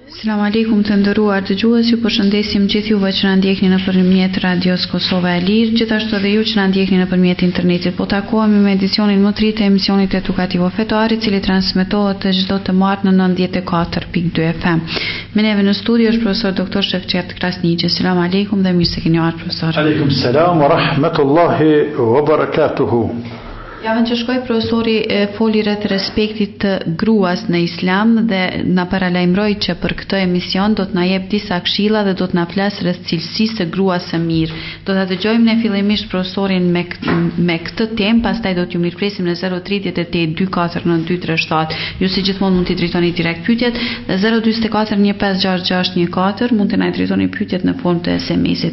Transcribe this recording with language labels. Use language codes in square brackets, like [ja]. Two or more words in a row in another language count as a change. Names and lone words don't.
[ar] سلام عليكم [sq] të nderuar dëgjues, ju përshëndesim gjithë juve që na ndjekni nëpërmjet Radios Kosova e Lirë, gjithashtu edhe ju që na ndjekni nëpërmjet internetit. Po takohemi me edicionin më të ri të emisionit edukativo fetar, i cili transmetohet çdo të martë në 94.2 FM. Me neve në studio është profesor doktor Shefqet Krasniqi. [ar] سلام عليكم [sq] dhe mirë se keni ardhur profesor. [ar] عليكم السلام ورحمة الله وبركاته. [sq] Javën që shkoi profesori foli rreth respektit të gruas në Islam dhe na paralajmëroi që për këtë emision do të na jep disa këshilla dhe do të na flas rreth cilësisë së gruas së mirë. Do ta dëgjojmë ne fillimisht profesorin me këtë temë, pastaj do t'ju mirpresim në 038 249 Ju si gjithmonë mund t'i drejtoni direkt pyetjet dhe 044 156614 mund të na drejtoni pyetjet në formë të SMS-it.